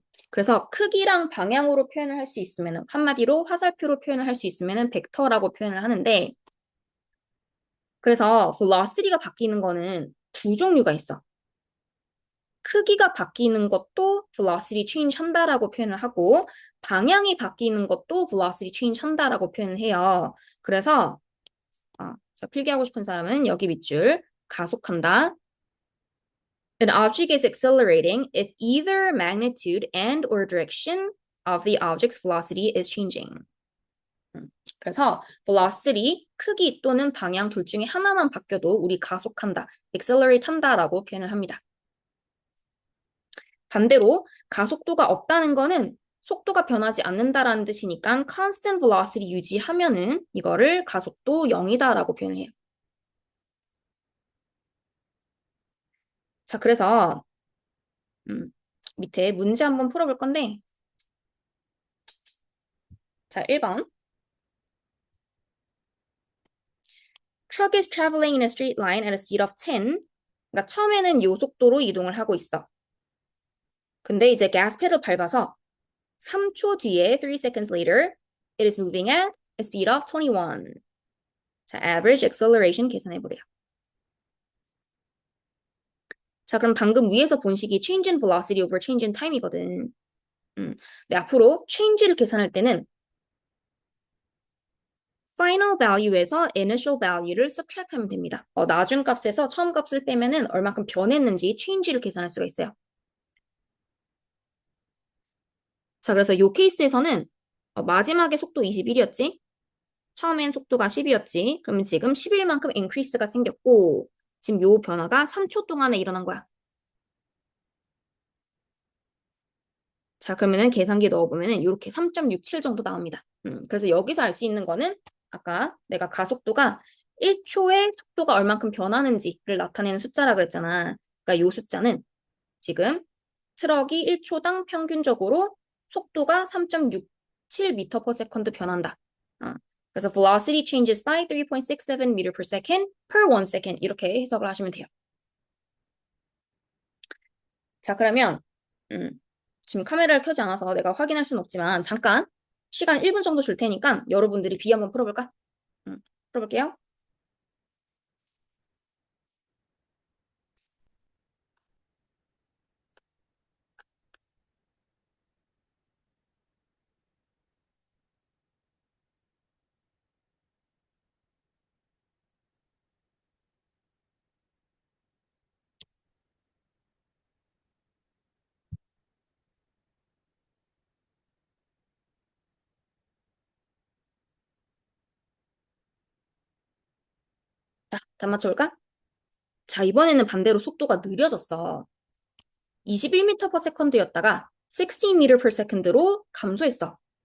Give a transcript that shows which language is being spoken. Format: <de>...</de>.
<ko>그래서 크기랑 방향으로 표현을 할 수 있으면 한마디로 화살표로 표현을 할 수 있으면 벡터라고 표현을 하는데 그래서 velocity가 바뀌는 거는 두 종류가 있어. 크기가 바뀌는 것도 velocity change 한다라고 표현을 하고 방향이 바뀌는 것도 velocity change 한다라고 표현을 해요. 그래서 자, 필기하고 싶은 사람은 여기 밑줄 가속한다.</ko> <en>An object is accelerating if either magnitude and or direction of the object's velocity is changing.</en> <ko>그래서 velocity, 크기 또는 방향 둘 중에 하나만 바뀌어도 우리 가속한다, accelerate 한다라고 표현을 합니다. 반대로 가속도가 없다는 거는 속도가 변하지 않는다라는 뜻이니까 constant velocity 유지하면은 이거를 가속도 0이다라고 표현해요. 자, 그래서 밑에 문제 한번 풀어볼 건데 자, 1번.</ko> <en>Truck is traveling in a straight line at a speed of 10.</en> <ko>그러니까 처음에는 요 속도로 이동을 하고 있어. 근데 이제 가스 페달 밟아서 3초 뒤에</ko> <en>3 seconds later it is moving at a speed of 21.</en> <ko>자, average acceleration 계산해 보래요. 자, 그럼 방금 위에서 본 식이</ko> <en>change in velocity over change in time</en> <ko>이거든. 근데 앞으로 change를 계산할 때는 final value에서 initial value를 subtract하면 됩니다. 나중 값에서 처음 값을 빼면은 얼마큼 변했는지 change를 계산할 수가 있어요. 자, 그래서 이 케이스에서는 마지막에 속도 21이었지? 처음엔 속도가 10이었지? 그러면 지금 11만큼 increase가 생겼고 지금 요 변화가 3초 동안에 일어난 거야. 자, 그러면은 계산기 넣어보면은 이렇게 3.67 정도 나옵니다. 그래서 여기서 알 수 있는 거는 아까 내가 가속도가 1초에 속도가 얼만큼 변하는지를 나타내는 숫자라 그랬잖아. 그러니까 이 숫자는 지금 트럭이 1초당 평균적으로 속도가 3.67m per second 변한다. 그래서</ko> <en>velocity changes by 3.67 meter per second per 1 second</en> <ko>이렇게 해석을 하시면 돼요. 자, 그러면 지금 카메라를 켜지 않아서 내가 확인할 수는 없지만 잠깐 시간 1분 정도 줄 테니까 여러분들이 비 한번 풀어볼까? 풀어볼게요. 자, 다 맞춰볼까? 자, 이번에는 반대로 속도가 느려졌어. 21m per second였다가 16 meter per second로 감소했어.</ko>